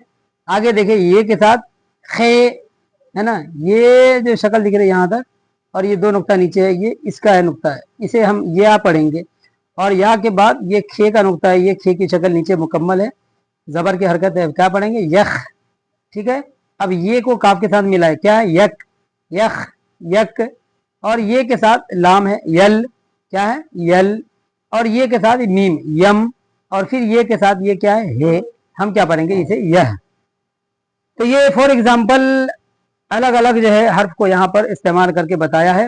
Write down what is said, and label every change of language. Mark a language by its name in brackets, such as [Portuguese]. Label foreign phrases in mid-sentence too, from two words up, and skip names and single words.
[Urdu] آگے دیکھیں یہ کے ساتھ خے ہے نا، یہ جو شکل دکھ رہی ہے یہاں تک، اور یہ دو نقطہ نیچے ہے، یہ اس کا ہے نقطہ ہے، اسے ہم یا پڑھیں گے، اور یا کے بعد یہ کھے کا نقطہ ہے، یہ کھے کی شکل نیچے مکمل ہے، زبر کی حرکت ہے، کیا پڑھیں گے؟ یخ۔ ٹھیک ہے۔ اب یہ کو کاف کے ساتھ ملا ہے، کیا ہے؟ یک یخ یک، اور یہ کے ساتھ لام ہے، یل، کیا ہے؟ یل، اور یہ کے ساتھ میم، یم، اور پھر یہ کے ساتھ یہ کیا ہے؟ ہم کیا پڑھیں گے اسے؟ یہ۔ تو یہ [English] for example [Urdu] الگ الگ جو ہے حرف کو یہاں پر استعمال کر کے بتایا ہے۔